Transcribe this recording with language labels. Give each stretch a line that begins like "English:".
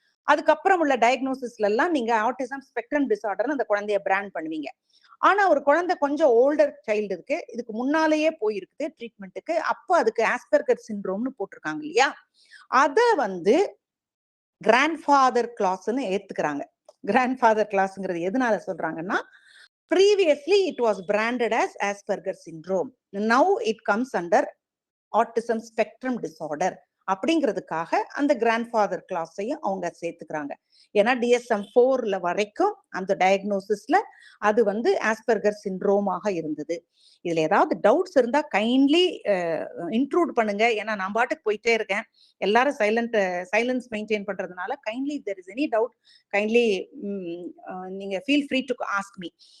Tamil: அதுக்கப்புறம் உள்ள டயக்னோசிஸ்ல எல்லாம் நீங்க ஆட்டிசம் ஸ்பெக்ட்ரம் டிஸார்டர் அந்த குழந்தைய பிராண்ட் பண்ணுவீங்க. ஆனா ஒரு குழந்தை கொஞ்சம் ஓல்டர் சைல்டு இருக்கு, இதுக்கு முன்னாலேயே போயிருக்குது ட்ரீட்மெண்ட்டுக்கு, அப்போ அதுக்கு ஆஸ்பர்கர் சிண்ட்ரோம்னு போட்டிருக்காங்க இல்லையா, அத வந்து கிராண்ட்ஃபாதர் கிளாஸ்ன்னு ஏத்துக்கிறாங்க. கிராண்ட்ஃபாதர் கிளாஸ்ங்கிறது எதனால சொல்றாங்கன்னா,
English: previously it was branded as Asperger syndrome, now it comes under autism spectrum disorder
Tamil: அப்படிங்கிறதுக்காக அந்த கிராண்ட்ஃபாதர் கிளாஸையும் அவங்க சேர்த்துக்கிறாங்க. ஏன்னா DSM-4ல வரைக்கும் அந்த டயக்னோசிஸ்ல அது வந்து ஆஸ்பர்கர் சிண்ட்ரோமாக இருந்தது. இதுல ஏதாவது டவுட்ஸ் இருந்தா கைண்ட்லி இன்க்ளூட் பண்ணுங்க. ஏன்னா நான் பாட்டுக்கு போயிட்டே இருக்கேன், எல்லாரும் சைலன்ஸ் மெயின்டைன் பண்றதுனால
English: kindly if there is any doubt
Tamil: kindly நீங்க
English: Feel free to ask me.